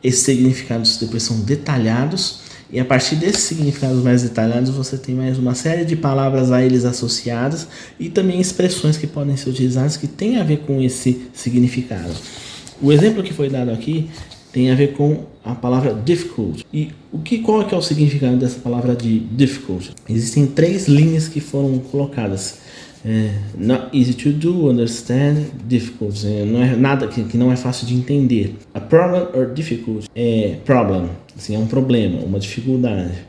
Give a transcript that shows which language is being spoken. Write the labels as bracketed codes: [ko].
[pt] Esses significados depois são detalhados. E a partir desses significados mais detalhados você tem mais uma série de palavras a eles associadas e também expressões que podem ser utilizadas que têm a ver com esse significado. O exemplo que foi dado aqui tem a ver com a palavra difficult. E qual é o significado dessa palavra de difficult? Existem 3 linhas que foram colocadas. [en] Not easy to do, understand, difficult. [pt] Não é nada que não é fácil de entender. [en] A problem or difficult [pt] é problem, assim, é um problema, uma dificuldade.